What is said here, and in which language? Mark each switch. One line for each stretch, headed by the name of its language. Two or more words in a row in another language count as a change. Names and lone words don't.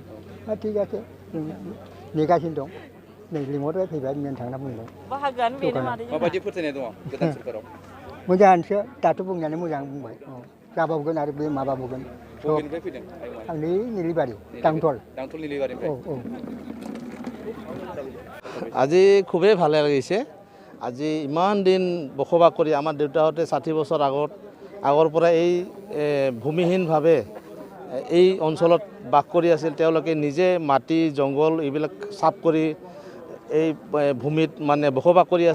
Bodo: थिग আছে जों नेगासिनो दं। नै लिंहरबाय फैबाय मेन थांना बुंबाय। बाहागोआनो बेनो मादै माबायदि फोथायनाय दङ गोदान सरकाराव? मोजाङानोसो दाथ' बुंनायानो मोजां बुंबाय। जाबावगोन आरो बे माबाबावगोन। बबेनिफ्राय फैदों? आं नै निलिबारि दांथल निलिबारिनिफ्राय।
Assamese: আজি খুবেই ভালে লাগিছে। আজি ইমান দিন বসবাস কৰি আমাৰ দেউতাহঁতে 60 বছৰ আগৰ পৰা এই ভূমিহীনভাৱে এই অঞ্চলত বাস কৰি আছিল। তেওঁলোকে নিজে মাটি জংঘল এইবিলাক চাফ কৰি এই ভূমিত মানে বসবাস কৰি আছে।